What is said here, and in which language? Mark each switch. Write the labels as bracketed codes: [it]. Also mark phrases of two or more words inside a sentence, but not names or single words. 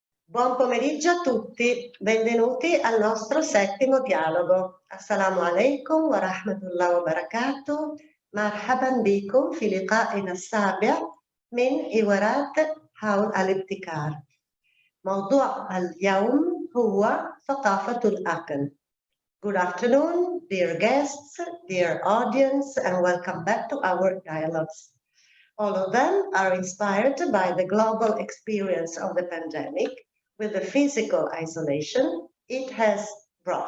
[it] Buon pomeriggio a tutti, benvenuti al nostro settimo dialogo. [ar] السلام عليكم ورحمة الله وبركاته. مرحبا بكم في لقائنا السابع من حوارات حول الابتكار. موضوع اليوم هو ثقافة الأكل. [en] Good afternoon, dear guests, dear audience, and welcome back to our dialogues. All of them are inspired by the global experience of the pandemic with the physical isolation it has brought.